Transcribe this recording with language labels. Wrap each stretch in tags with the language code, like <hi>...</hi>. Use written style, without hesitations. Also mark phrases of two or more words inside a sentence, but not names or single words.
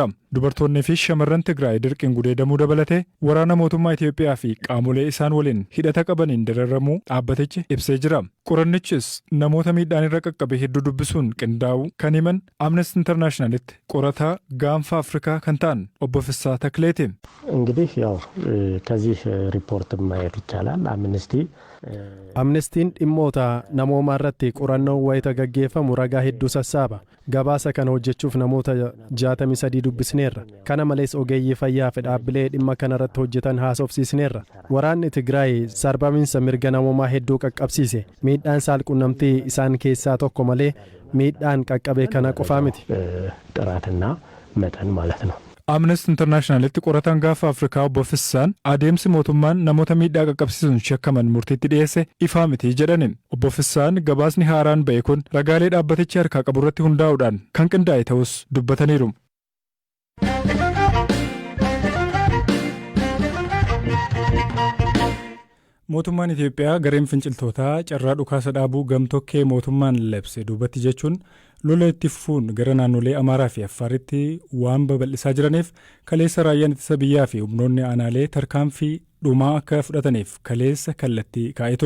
<om>Dubartoonnii fi shamarran Tigraay dirqiin gudeedamuu dabalatee waraana mootummaa Itoophiyaa fi qaamolee isaan waliin hidhata qabaniin dararamuu dhaabbatichi ibsee jira. Qorannichis namoota miidhaan irra qaqqabe hedduu dubbisuun qindaa'uu kan himan Amnesty Internationalitti qorataa gaanfa Afrikaa kan ta'an obbo Fissaa Takleeti.</om> <am>እንግዲህ ያው ከዚህ ሪፖርት ማየት ይቻላል</am> <om>Amnestiin dhimmoota namoomaa irratti qorannoo wayita gaggeeffamu ragaa hedduu sassaaba. Gabaasa kana hojjechuuf namoota 63 dubbisneerra. Kana malees ogeeyyii fayyaa fi dhaabbilee dhimma kana irratti hojjetan haasofsiisneerra. Waraanni Tigraay sarbamiinsa mirga namoomaa hedduu qaqqabsiise. Miidhaan saalquunnamtii isaan keessaa tokko malee miidhaan qaqqabe kana qofaa miti.</om> <am>ጥራትና መጠን ማለት ነው።</am> <om>Amnesty Internationalitti qorataan gaafa Afrikaa obbo Fissaan adeemsi mootummaan namoota miidhaa qaqqabsiisuun shakkaman murtiitti dhiyeesse ifaa miti jedhani. Obbo Fissaan gabaasni haaraan ba'e kun ragaalee dhaabbatichi harkaa qabu irratti hundaa'uudhaan kan qindaa'e ta'us dubbataniiru. Mootummaan Itoophiyaa gareen finciltootaa carraa dhukaasa dhaabuu gamtokkee mootummaan labse duubatti jechuun lola itti fufuun gara naannolee Amaaraa fi Affaaritti waan babal'isaa jiraniif kaleessa raayyaan ittisa biyyaa fi humnoonni aanaalee tarkaanfii dhumaa akka fudhataniif kaleessa kallattii kaa'ee ture.</om>